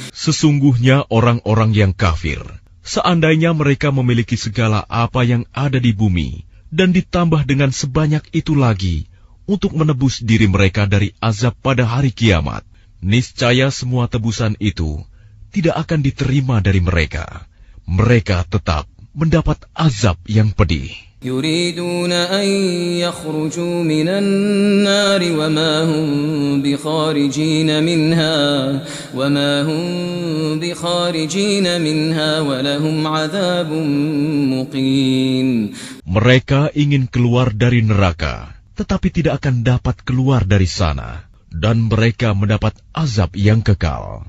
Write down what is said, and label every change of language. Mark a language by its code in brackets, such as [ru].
[id] Sesungguhnya orang-orang yang kafir, seandainya mereka memiliki segala apa yang ada di bumi, dan ditambah dengan sebanyak itu lagi untuk menebus diri mereka dari azab pada hari kiamat, niscaya semua tebusan itu tidak akan diterima dari mereka. Mereka tetap mendapat azab yang pedih. [ar] يريدون أن يخرجوا من النار وما هم بخارجين منها ولهم عذاب مقيم. [id] Mereka ingin keluar dari neraka, tetapi tidak akan dapat keluar dari sana, dan mereka mendapat azab yang kekal.